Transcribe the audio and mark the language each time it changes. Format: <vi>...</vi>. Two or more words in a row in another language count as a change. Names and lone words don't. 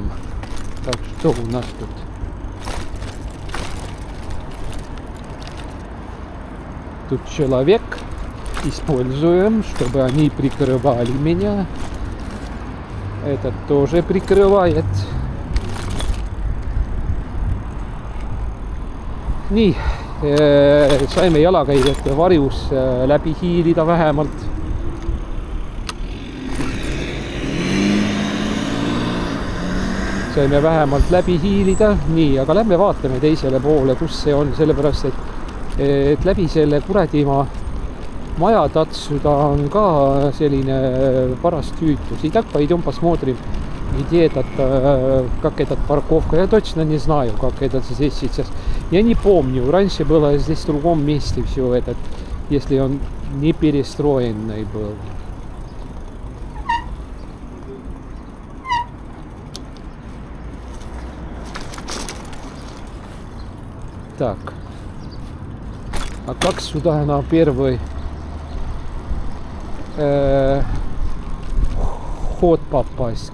<ru>Так, что у нас тут? Тут человек. Используем, чтобы они прикрывали меня. Этот тоже прикрывает.</ru> <et>Nii, saime jalakäijate varjus läbi hiilida vähemalt. Saime vähemalt läbi hiilida, nii, aga lähme vaatame teisele poole, kus see on, sellepärast et läbi selle kuradimaa majatatsu ta on ka selline paras tüütus.</et> <ru>И так пойдем посмотрим, где этот, как этот парковка. Я точно не знаю, как это здесь сейчас. Я не помню, раньше было здесь в другом месте все этот, если он не перестроенный был. Так, а как сюда на первый ход попасть?</ru>